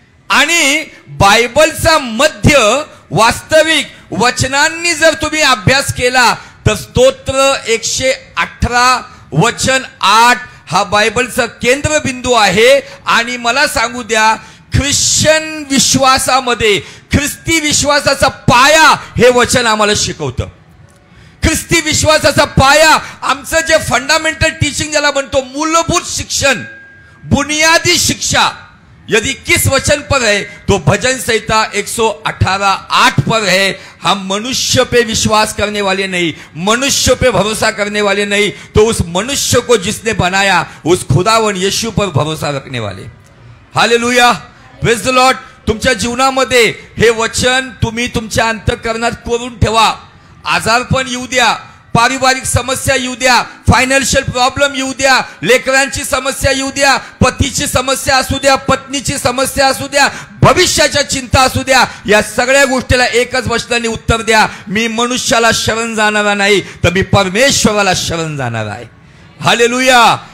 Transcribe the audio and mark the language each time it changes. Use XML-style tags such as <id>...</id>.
<mr>आणि बायबलचा मध्य वास्तविक वचनांनी जर तुम्ही अभ्यास केला तर स्तोत्र 118 वचन 8 हा बायबलचा केंद्रबिंदू आहे. आणि मला सांगू द्या, ख्रिश्चन विश्वासामध्ये ख्रिस्ती विश्वासाचा पाया हे वचन आम्हाला शिकवतं. ख्रिस्ती विश्वासाचा पाया, आमचं जे फंडामेंटल टीचिंग ज्याला म्हणतो, मूलभूत शिक्षण,</mr> <hi>बुनियादी शिक्षा, यदि किस वचन पर है तो भजन संहिता 118:8 पर है. हम मनुष्य पे विश्वास करने वाले नहीं, मनुष्य पे भरोसा करने वाले नहीं, तो उस मनुष्य को जिसने बनाया उस खुदावन यीशु पर भरोसा रखने वाले.</hi> <en>Hallelujah. Praise the lord.</en> <mr>तुमच्या जीवनामध्ये हे वचन तुम्ही तुमच्या अंतःकरणात कोरून ठेवा. आजारपण येऊ द्या, पारिवारिक समस्या येऊ द्या, फायनान्शियल प्रॉब्लेम येऊ द्या, लेकरांची समस्या येऊ द्या, पतीची समस्या असू द्या, पत्नीची समस्या असू द्या, भविष्याच्या चिंता असू द्या, या सगळ्या गोष्टीला एकच वचनाने उत्तर द्या, मी मनुष्याला शरण जाणारा नाही तर मी परमेश्वराला शरण जाणार आहे. हालेलुया.</mr>